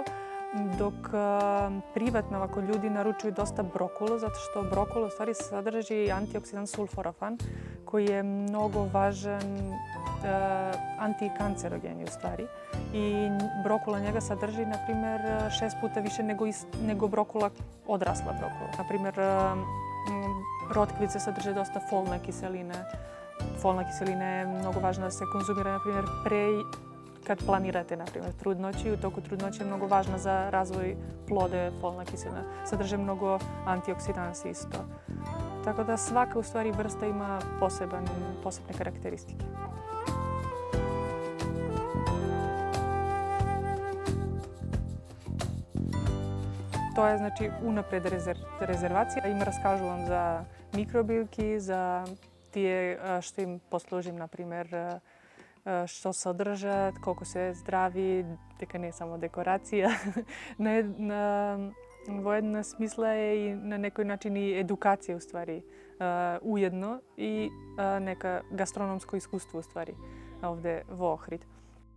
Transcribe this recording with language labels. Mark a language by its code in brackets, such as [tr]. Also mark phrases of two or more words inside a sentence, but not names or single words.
[mk] Док приватно овако људи наручују доста брокулу, затоа што брокула ствари содржи антиоксидант сулфорафан, кој е многу важен антиканцероген уствари. [sr] И брокула njega садржи, например, 6 пута више него брокула, одрасла брокула. Например, ротквице садрже доста фолна киселина. [mk] Фолна киселина е многу важна да се конзумира, например, [sr] kad planirate, na primjer, trudnoću. U toku trudnoće je mnogo važna za razvoj plode, folna kiselina. Sadrže mnogo antioksidansi isto. Tako da svaka u stvari vrsta ima posebne karakteristike. [mk] тоа е значи унапред резервација. Им раскажувам за микробилки, за тие што им послужим, например, што содржат, колку се здрави, дека не е само декорација. Во една смисла е и на некој начин и едукација, уствари, уедно и нека гастрономско искуство, уствари, овде во Охрид.